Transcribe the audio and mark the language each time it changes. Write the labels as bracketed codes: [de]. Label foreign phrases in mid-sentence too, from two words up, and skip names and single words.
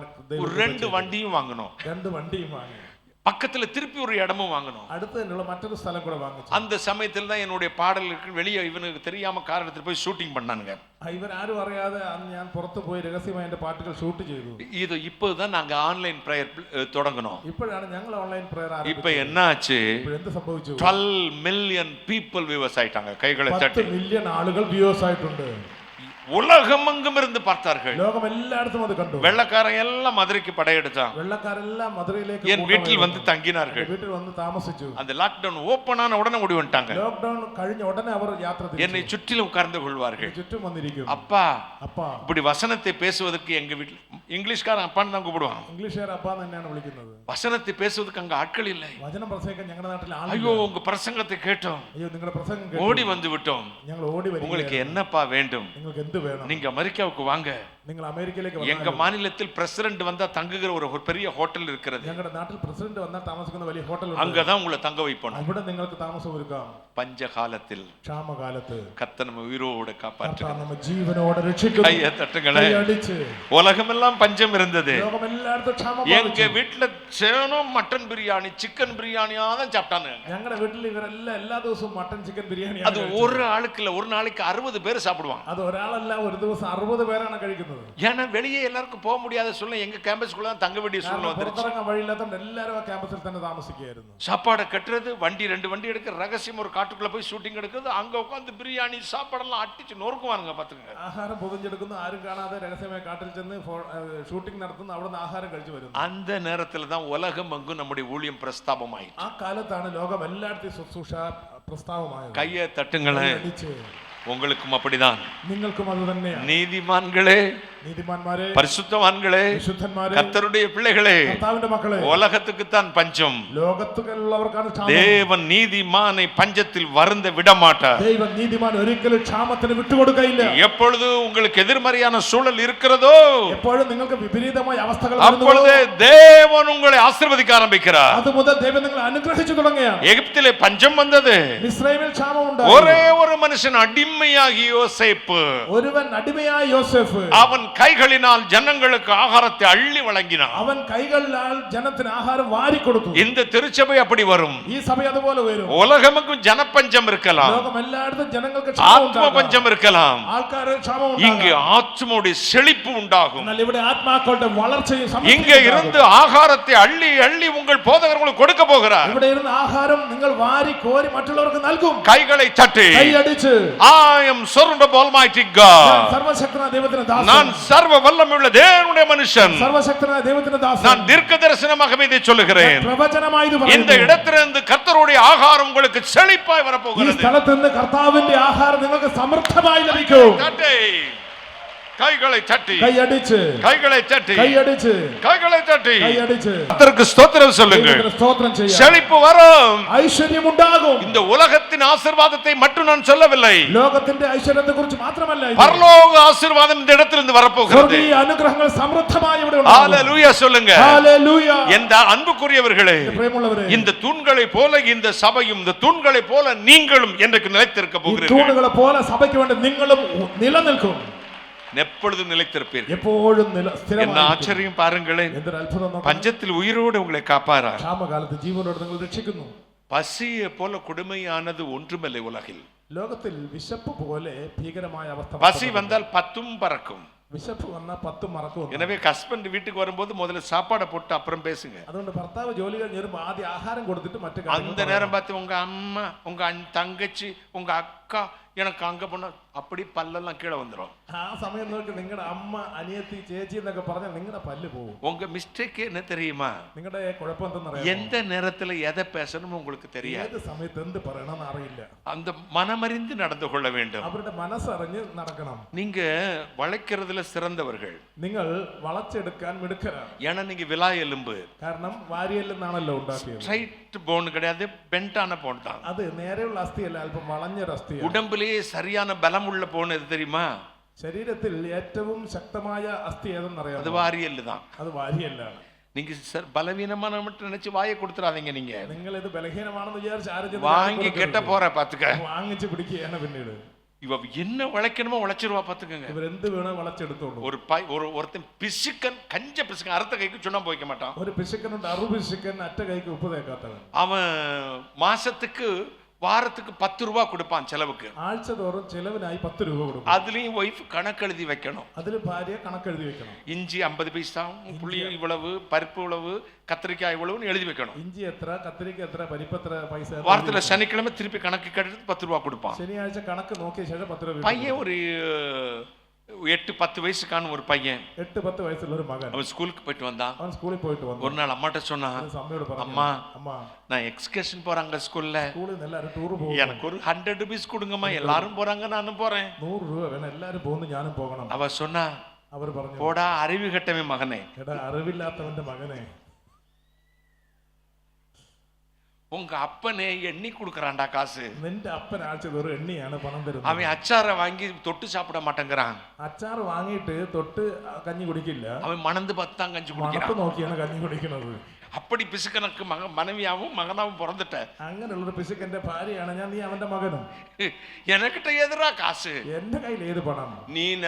[ta] ஒரு 2 வண்டியும் வாங்கணும். [ml] 2 വണ്ടിയും വാങ്ങി. [ta] பக்கத்துல திருப்பி ஒரு இடமும் வாங்கணும். [ml] അടുത്ത് തന്നെയുള്ള മറ്റൊരു സ്ഥലം കൂടെ വാങ്ങിച്ചു. [ta] அந்த சமயத்தில் தான் என்னுடைய பாடலுக்கு வெளியே இவனுக்கு தெரியாம காரணத்தில் போய் ஷூட்டிங் பண்ணானுங்க. [ml] ഇവരാരും അറിയാതെ അന്ന് ഞാൻ പുറത്തു പോയി രഹസ്യമായി എന്റെ പാട്ടുകൾ ഷൂട്ട് ചെയ്തു. [ta] இது இப்போதான் நாங்க [en] online prayer [ta] தொடங்கணும். [ml] ഇപ്പോഴാണ് ഞങ്ങൾ [en] online prayer [ta] இப்ப [ml] ആരംഭിച്ചത്. [ta] என்ன ஆச்சு? [ml] എന്ത് സംഭവിച്ചു? [ta] 12 [en] million people viewers [ta] ஆயிட்டாங்க. கைகளை 10 தட்டி. [ml] മില്യൺ ആളുകൾ വ്യൂവേഴ്സ് ആയിട്ടുണ്ട്. [ta] உலகமெங்கும் இருந்து பார்த்தார்கள். [ml] ലോകം എല്ലായിടത്തും അത് കണ്ടു. [ta] வெள்ளக்காரன் எல்லாம் மதுரைக்கு படையெடுத்தான். [ml] വെള്ളക്കാരെല്ലാം മധുരയിലേക്ക് [ta] என் வீட்டில் வந்து தங்கினார்கள். [ml] വീട്ടിൽ വന്ന് താമസിച്ചു. [ta] அந்த [en] lockdown open [ta] ஆன உடனே ஓடி வந்துட்டாங்க. [ml] ലോക്ക്ഡൌൺ കഴിഞ്ഞ ഉടനെ അവർ യാത്ര തിരിച്ചു. [ta] என்னை சுற்றிலும் உட்கார்ந்து கொள்வார்கள். [ml] ചുറ്റും വന്നിരിക്കും. [ta] அப்பா அப்பா இப்படி வசனத்தை பேசுவதற்கு எங்க வீட்டில் இங்கிலீஷ்காரன் அப்பான்னு தான் கூப்பிடுவான். [ml] ഇംഗ്ലീഷുകാർ അപ്പാ തന്നെയാണ് വിളിക്കുന്നത്. [ta] வசனத்தை பேசுவதற்கு அங்க ஆட்கள் இல்லை. [ml] വചനം പ്രസംഗിക്കാൻ ഞങ്ങളുടെ നാട്ടിൽ [ta] ஐயோ [ml] ആളില്ല. [ta] உங்க பிரசங்கத்தை கேட்டோம், [ml] അയ്യോ നിങ്ങളുടെ പ്രസംഗം [ta] ஓடி [ml] കേട്ടു. [ta] வந்து விட்டோம். [ml] ഞങ്ങൾ ഓടി വരികയാണ്. [ta] உங்களுக்கு என்னப்பா வேண்டும்? [ml] നിങ്ങൾക്ക് എന്ത് വേണം? [ta] நீங்க அமெரிக்காவுக்கு வாங்க. [ml] നിങ്ങൾ അമേരിക്കയിലേക്ക് [ta] எங்க [ml] വന്നാൽ [ta] மாநிலத்தில் பிரசிடென்ட் வந்தா தங்குகிற ஒரு பெரிய ஹோட்டல் இருக்கிறது. [ml] ഞങ്ങളുടെ നാട്ടിൽ പ്രസിഡന്റ് വന്നാൽ താമസിക്കുന്ന വലിയ ഹോട്ടൽ ഉണ്ട്. [ta] அங்கதான் உங்களை தங்க வைப்போம். [ml] അവിടെ നിങ്ങൾക്ക് താമസം ഒരുക്കാം. [ta] பஞ்சகாலத்தில் [ml] ക്ഷാമകാലത്ത് [ta] கர்த்தர் நம்ம உயிரோடு காப்பாற்றுகிறார். [ml] നമ്മ ജീവനോടെ രക്ഷിക്കുന്നു. [ta] கையை தட்டுங்களே. [ml] കൈയടിച്ച്. [ta] உலகமெல்லாம் பஞ்சம் இருந்தது. [ml] ലോകം എല്ലായിടത്തും ക്ഷാമം [ta] எங்க [ml] ബാധിച്ചു. [ta] வீட்டுல சேனம் மட்டன் பிரியாணி சிக்கன் பிரியாணியா தான் சாப்பிட்டானு. [ml] ഞങ്ങളുടെ വീട്ടിൽ ഇവരെല്ലാം എല്ലാ ദിവസവും മട്ടൻ ചിക്കൻ ബിരിയാണി. [ta] அது ஒரு ஆளுக்கு இல்ல, ஒரு நாளைக்கு 60 பேர் சாப்பிடுவாங்க. [ml] അത് ഒരാളല്ല, ഒരു ദിവസം 60 പേരാണ് കഴിക്കുന്നത്. [ta] ஏன்னா வெளியே எல்லாருக்கும் போக முடியாத சூழ்நிலை, எங்க கேம்பஸ்குள்ள தான் தங்க வேண்டிய சூழ்நிலை வந்துருச்சு. [ml] പുറത്തിറങ്ങാൻ വഴിയില്ലാത്തതുകൊണ്ട് എല്ലാവരും ആ ക്യാമ്പസിൽ തന്നെ താമസിക്കുകയായിരുന്നു. [ta] சாப்பாடை கட்டுறது, ரெண்டு வண்டி எடுக்க, ரகசியம் ஒரு காட்டுக்குள்ள போய் ஷூட்டிங் எடுக்கிறது, அங்க உட்காந்து பிரியாணி சாப்பாடெல்லாம் அட்டிச்சு நொறுக்குவானுங்க பாத்துங்க. [ml] ആഹാരം പൊതിഞ്ഞെടുക്കുന്നു, ആരും കാണാതെ രഹസ്യമായി കാട്ടിൽ ചെന്ന് ഷൂട്ടിംഗ് നടത്തുന്നു, അവിടുന്ന് ആഹാരം കഴിച്ചു വരുന്നു. [ta] அந்த நேரத்துல தான் உலகம் எங்கும் நம்முடைய ஊழியம் பிரஸ்தாபமாயிற்று. [ml] ആ കാലത്താണ് ലോകം എല്ലായിടത്തും ശുശ്രൂഷ പ്രസ്താവമായത്. [ta] கையை தட்டுங்களேன், உங்களுக்கும் அப்படிதான். [ml] നിങ്ങൾക്കും അത് തന്നെയാണ്. [ta] நீதிமான்களே, [ml] നീതിമാന്മാരെ, [ta] பரிசுத்தவான்களே, [ml] വിശുദ്ധന്മാരെ, [ta] கர்த்தருடைய பிள்ளைகளே, [ml] കർത്താവിന്റെ മക്കളെ, [ta] உலகத்துக்குத்தான் பஞ்சம். [ml] ലോകത്തുള്ളവർക്കാണ് ക്ഷാമം. [ta] தேவன் நீதிமானை பஞ்சத்தில் வருந்த விடமாட்டார். [ml] ദൈവം നീതിമാൻ ഒരിക്കലും ക്ഷാമത്തിന് വിട്ടുകൊടുക്കയില്ല. [ta] எப்பொழுது உங்களுக்கு எதிர்மறையான சூழல் இருக்கிறதோ, [ml] എപ്പോഴും നിങ്ങൾക്ക് വിപരീതമായ അവസ്ഥകൾ [ta] அப்பொழுது தேவன் உங்களை ஆசீர்வதிக்க ஆரம்பிக்கிறார். [ml] അത് മുതൽ ദൈവം നിങ്ങളെ അനുഗ്രഹിച്ചു തുടങ്ങുകയാണ്. [ta] எகிப்திலே பஞ்சம் வந்தது. [ml] മിസ്രയീമിൽ ക്ഷാമം ഉണ്ടായി. [ta] ஒரே ஒரு மனுஷன் அடிமையாகி யோசேப்பு, [ml] ഒരുവൻ അടിമയായ യോസേഫ്, [ta] அவன் கைகளினால் ஜனங்களுக்கு ஆகாரத்தை அள்ளி வழங்கினான். [ml] അവൻ കൈകളിലാൽ ജനത്തിന് ആഹാരം വാരി കൊടുത്തു. [ta] இந்த திருச்சபை அப்படி வரும். [ml] ഈ സഭ അതുപോലെ വരും. [ta] உலகமுக்கும் ஜனப்பஞ்சம் இருக்கலாம், [ml] ലോകം എല്ലായിടത്തും ജനങ്ങൾക്ക് [ta] ஆத்ம பஞ்சம் இருக்கலாம். [ml] ആൾക്കാരെ ക്ഷാമം [ta] இங்கு [ml] ഉണ്ടാകാം. [ta] ஆத்மாவுடைய செழிப்பு உண்டாகும். [ml] എന്നാൽ ഇവിടെ ആത്മാക്കളുടെ വളർച്ചയും [ta] இங்க இருந்து ஆகாரத்தை அள்ளி அள்ளி உங்கள் போதகர்களுக்கு கொடுக்க போகிறார். [ml] ഇവിടെ ഇരുന്ന് ആഹാരം നിങ്ങൾ വാരി കോരി മറ്റുള്ളവർക്ക് നൽകും. [ta] கைகளை தட்டி, [ml] കൈയടിച്ച്, [en] I am servant of Almighty God. [ml] സർവശക്തനായ ദൈവത്തിന്റെ ദാസൻ, [ta] நான் சர்வ வல்லமையுள்ள தேவனுடைய மனுஷன், [ml] സർവശക്തനായ ദൈവത്തിന്റെ ദാസൻ, [ta] நான் தீர்க்க தரிசனமாகவே இதை சொல்லுகிறேன். [ml] പ്രവചനമായി ഇത് [ta] இந்த [ml] പറയുന്നു. [ta] இடத்திலிருந்து கர்த்தருடைய ஆகாரம் உங்களுக்கு செழிப்பாய் [ml] ഈ [ta] வரப்போகிறது. [ml] സ്ഥലത്ത് നിന്ന് കർത്താവിന്റെ ആഹാരം നിങ്ങൾക്ക് സമൃദ്ധമായി ലഭിക്കും. [ta] தட்டி, கைகளை தட்டி, [ml] കൈയടിച്ച്, [ta] கைகளை தட்டி, [ml] കൈയടിച്ച്, [ta] கைகளை தட்டி [ml] കൈയടിച്ച് [ta] கர்த்தருக்கு ஸ்தோத்திரம் சொல்லுங்கள். [ml] ദൈവത്തിന് സ്തോത്രം ചെയ്യാം. [ta] செழிப்பு வரும். [ml] ഐശ്വര്യം ഉണ്ടാകും. [ta] இந்த உலகத்தின் ஆசீர்வாதத்தை மட்டும் நான் சொல்லவில்லை, [ml] ലോകത്തിന്റെ ഐശ്വര്യത്തെ കുറിച്ച് മാത്രമല്ല ഇത്. [ta] பரலோக ஆசீர்வாதம் இந்த இடத்திலிருந்து வரப்போகிறது. [ml] സ്വർഗീയ അനുഗ്രഹങ്ങൾ സമൃദ്ധമായി ഇവിടെ ഉണ്ടാകും. [ta] ஹalleluya சொல்லுங்க. [ml] ഹല്ലേലൂയ. [ta] எந்த அன்புக்குரியவர்களே, [ml] പ്രിയമുള്ളവരെ, [ta] இந்த தூண்களை போல இந்த சபையும், இந்த தூண்களை போல நீங்களும் என்றைக்கு நிலைத்திருக்க [ml] ഈ [ta] போகிறீர்கள். [ml] തൂണുകളെ പോലെ സഭയ്ക്ക് വേണ്ടി നിങ്ങളും നിലനിൽക്കും. [ta] எப்பொழுதும் நிலைத்திருப்பீர்கள். [ml] എപ്പോഴും [ta] என்ன [ml] സ്ഥിരമായി. [ta] ஆச்சரியம் பாருங்களேன், [ml] എന്തൊരു അത്ഭുതം നോക്കണം. [ta] பஞ்சத்தில் உயிரோடு உங்களை காப்பாரா. [ml] ക്ഷാമകാലത്ത് ജീവനോട് നിങ്ങൾ രക്ഷിക്കുന്നു. [ta] பசியை போல கொடுமையானது ஒன்றுமில்லை உலகில். [ml] ലോകത്തിൽ വിശപ്പ് പോലെ ഭീകരമായ അവസ്ഥ. [ta] பசி வந்தால் 10 பறக்கும். [ml] വിശപ്പ് വന്നാൽ 10 മറക്കും. [ta] எனவே ஹஸ்பண்ட் வீட்டுக்கு வரும்போது முதல்ல சாப்பாடை போட்டு அப்புறம் பேசுங்க. [ml] അതുകൊണ്ട് ഭർത്താവ് ജോലി കഴിഞ്ഞ് വരുമ്പോൾ ആദ്യം ആഹാരം കൊടുത്തിട്ട് മറ്റു [ta] அந்த நேரம் பார்த்து உங்க அம்மா, உங்க தங்கச்சி, உங்க அக்கா எனக்கு அங்க போன அப்படி பல்லெல்லாம் கீழே வந்துடும். [ml] ആ സമയം നോക്കി നിങ്ങളുടെ അമ്മ, അനിയത്തി, ചേച്ചി എന്നൊക്കെ പറഞ്ഞാൽ നിങ്ങളുടെ പല്ല് പോകും. [ta] உங்க மிஸ்டேக் என்ன தெரியுமா? [ml] നിങ്ങളുടെ കുഴപ്പം എന്തെന്നറിയാം? [ta] எந்த நேரத்துல எதை பேசணும் உங்களுக்கு தெரியாது. [ml] ഏത് സമയത്ത് എന്ത് പറയണമെന്ന് അറിയില്ല. [ta] அந்த மனமறிந்து நடந்து கொள்ள வேண்டும். [ml] അവരുടെ മനസ്സറിഞ്ഞ് നടക്കണം. [ta] நீங்க வளைக்கிறதுல சிறந்தவர்கள். [ml] നിങ്ങൾ വളച്ചെടുക്കാൻ മിടുക്കരാണ്. [ta] ஏன்னா நீங்க விலா எலும்பு. [ml] കാരണം വാരിയലിൽ നിന്നാണല്ലോ ഉണ്ടാക്കിയത്. [en] straight bone [ta] கிடையாது, பெண்டான போன் தான். [ml] അത് നേരെയുള്ള അസ്ഥിയല്ല, അല്പം വളഞ്ഞൊരു അസ്ഥിയാണ്. [ta] உடம்புலயே சரியான பலம் உள்ள போன் எது தெரியுமா? [ml] ശരീരത്തിൽ ഏറ്റവും ശക്തമായ അസ്ഥി ഏതെന്നറിയാം? [ta] அது வாரியல் தான். [ml] അത് വാരിയല്ലാണ്. [ta] நீங்க பலவீனமான மட்டும் நினைச்சு வாயை கொடுத்துறாதீங்க. நீங்க [ml] നിങ്ങൾ ഇത് ബലഹീനമാണെന്ന് വിചാരിച്ച് ആരും [ta] வாங்கி கெட்ட போற பாத்துக்க. [ml] വാങ്ങിച്ച് പിടിക്കുകയാണ് പിന്നീട്. [ta] இவ என்ன உழைக்கணுமோ உழைச்சிருவா பாத்துக்கங்க. [ml] ഇവർ എന്ത് വേണോ വളച്ചെടുത്തോളൂ. [ta] ஒருத்தன் பிசுக்கன், கஞ்ச பிசுக்கன், அறுத்த கைக்கு சுண்ணாம்பு வைக்க மாட்டான். [ml] ഒരു പിശുക്കനുണ്ട്, അറുപിശുക്കൻ, അറ്റ കൈക്ക് ഉപ്പ് തേക്കാത്തവൻ. [ta] அவன் மாசத்துக்கு வாரத்துக்கு 10 ரூபா கொடுப்பான் செலவுக்கு. [ml] ആഴ്ച തോറും ചെലവിനായി 10 രൂപ കൊടുക്കും. [ta] அதுலயும் ஒய்ஃப் கணக்கு எழுதி வைக்கணும். [ml] അതിൽ ഭാര്യ കണക്കെഴുതി വെക്കണം. [ta] இஞ்சி 50 பைசா, புளி இவ்வளவு, பருப்பு இவ்வளவு, கத்திரிக்காய் இவ்வளவுன்னு எழுதி வைக்கணும். [ml] ഇഞ്ചി എത്ര, കത്തിരിക്ക എത്ര, പരിപ്പ് എത്ര, പൈസ. [ta] வாரத்துல சனிக்கிழமை திருப்பி கணக்கு கட்டிட்டு 10 ரூபா கொடுப்பான். [ml] ശനിയാഴ്ച കണക്ക് നോക്കിയ ശേഷം 10 രൂപ. [ta] பையன் ஒரு 8-10 வயசுக்கான ஒரு பையன், [ml] 8-10 വയസ്സുള്ള ഒരു മകൻ. [ta] அவன் ஸ்கூலுக்கு போயிட்டு வந்தான். [ml] അവൻ സ്കൂളിൽ പോയിട്ട് വന്നു. [ta] ஒரு நாள் அம்மாட்ட சொன்னான், [ml] അമ്മയോട് പറഞ്ഞു, [ta] அம்மா [ml] അമ്മ, [ta] நான் எக்ஸ்கர்ஷன் போறாங்க ஸ்கூல்ல, [ml] സ്കൂളിൽ നിന്ന് എല്ലാവരും ടൂർ പോകും, [ta] எனக்கு ஒரு 100 rupees கொடுங்கம்மா, எல்லாரும் போறாங்க நானும் போறேன். [ml] 100 രൂപ വേണം, എല്ലാവരും പോകുന്നു, ഞാനും പോകണം. [ta] அவ சொன்னா, [ml] അവർ പറഞ്ഞു, [ta] போடா அறிவு கட்டவே மகனே, [ml] എടാ അറിവില്ലാത്തവന്റെ മകനെ, [ta] உங்க அப்பனே எண்ணி கொடுக்கறான்டா காசு. [ml] നിന്റെ അപ്പൻ ആഴ്ച തോറും എണ്ണിയാണ് പണം തരുന്നത്. [ta] அவன் அச்சாரை வாங்கி தொட்டு சாப்பிட மாட்டேங்கிறான். [ml] അച്ചാർ വാങ്ങിയിട്ട് തൊട്ട് കഞ്ഞി കുടിക്കില്ല, [ta] அவன் மணந்து பார்த்து தான் கஞ்சி [ml] മണത്ത് [ta] குடிக்கிறான். [ml] നോക്കിയാണ് കഞ്ഞി കുടിക്കുന്നത്. [ta] அப்படி பிசுக்கனுக்கு மனைவியாவும் மகனாவும் பிறந்துட்ட. [ml] അങ്ങനെയുള്ള പിശുക്കന്റെ ഭാര്യയാണ് ഞാൻ, നീ അവന്റെ മകനും. [ta] எனக்கிட்ட எதிரா காசு, [ml] എന്റെ കയ്യിൽ ഏത് പണം?